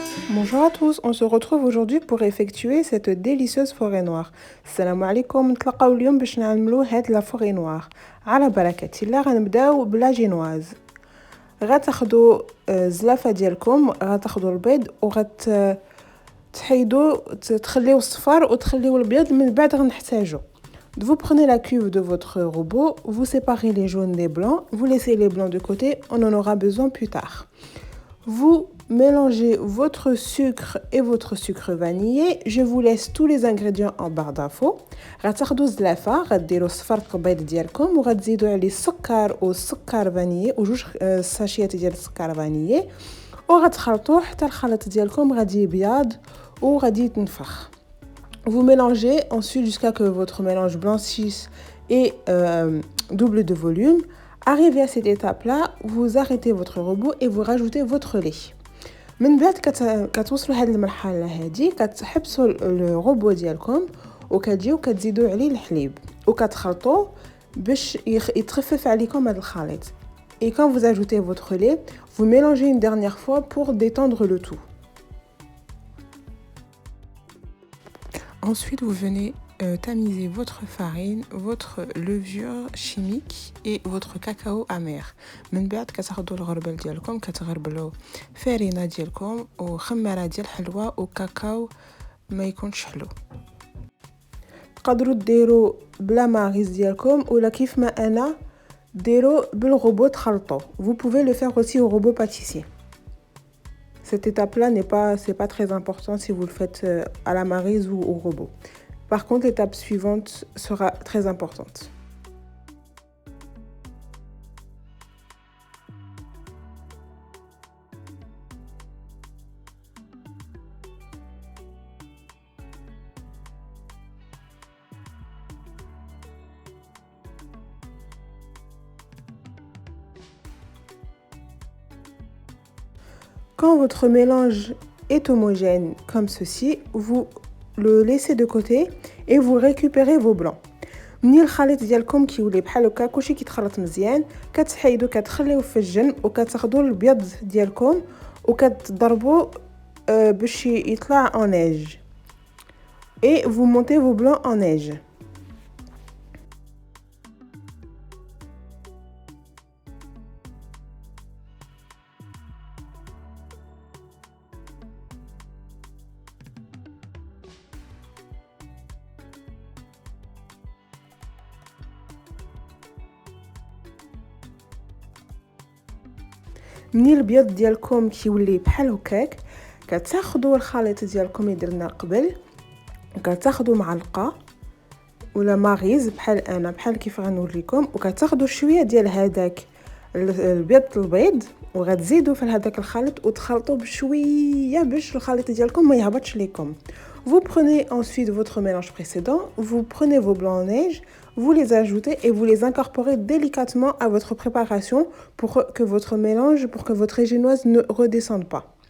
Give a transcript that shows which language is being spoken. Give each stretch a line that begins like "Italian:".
French: Bonjour à tous, on se retrouve aujourd'hui pour effectuer cette délicieuse forêt noire.
Arabic: Salam alaikum, نتلاقاو اليوم باش نعملو هاد لا فوري نوار. على بركة الله غنبداو بلا جينواز. غتاخدو الزلافة ديالكم، غتاخدو البيض تحيدو تخليو الصفار وتخليو الابيض، من بعد غنحتاجو.
French: Vous prenez la cuve de votre robot, vous séparez les jaunes des blancs, vous laissez les blancs de côté, on en aura besoin plus tard. Vous mélangez votre sucre et votre sucre vanillé. Je vous laisse tous les ingrédients en barre d'infos.
Arabic: غتاخدو الزلافة، غديروا صفر البيض ديالكم وغتزيدوا عليه السكر والسكر فانيي وجوج ساشيات ديال السكر فانيي وغتخلطوه حتى الخليط ديالكم غادي يبيض وغادي يتنفخ.
French: Vous mélangez ensuite jusqu'à que votre mélange blanchisse et double de volume. Arrivé à cette étape-là, vous arrêtez votre robot et vous rajoutez votre lait.
Arabic: من بعد كتوصلوا لهاد المرحله هذه كتحبسوا الروبو ديالكم وكتجيو كتزيدوا عليه الحليب وكتخلطوه باش يتخفف عليكم هذا الخليط.
French: Et quand vous ajoutez votre lait, vous mélangez une dernière fois pour détendre le tout. Ensuite, vous venez tamiser votre farine, votre levure chimique et votre cacao amer.
Arabic: من بعد كتاخدوا الغربل ديالكم كتغربلوا فرينه ديالكم وخميره ديال الحلوى وكاكاو ما يكونش حلو. تقدروا ديروا بلا ماغيز ديالكم ولا كيف ما انا ديروا بالروبو تخلطوا.
French: Vous pouvez le faire aussi au robot pâtissier. Cette étape-là c'est pas très important si vous le faites à la maryse ou au robot. Par contre, l'étape suivante sera très importante. Quand votre mélange est homogène comme ceci, vous le laissez de côté et vous récupérez vos blancs.
Arabic: مني الخليط ديالكم كيولي بحال هكا كلشي كيتخلط مزيان كتحيدو كتخليوه في الجنب وكتاخدوا الابيض ديالكم وكتضربوا باش يطلع
French: en neige et vous montez vos blancs en neige.
Arabic: مني البيض ديالكم كيولي بحال هكاك كتاخدوا الخليط ديالكم اللي درنا قبل وكتاخدوا معلقه ولا ماغيز بحال كيف غنوريكم وكتاخدوا شويه ديال هذاك البيض البيض وغتزيدوا في هذاك الخليط وتخلطوا بشويه باش الخليط ديالكم ما يهبطش ليكم.
French: Vous prenez ensuite votre mélange précédent, vous prenez vos blancs en neige, vous les ajoutez et vous les incorporez délicatement à votre préparation pour que votre mélange, pour que votre génoise ne redescende pas.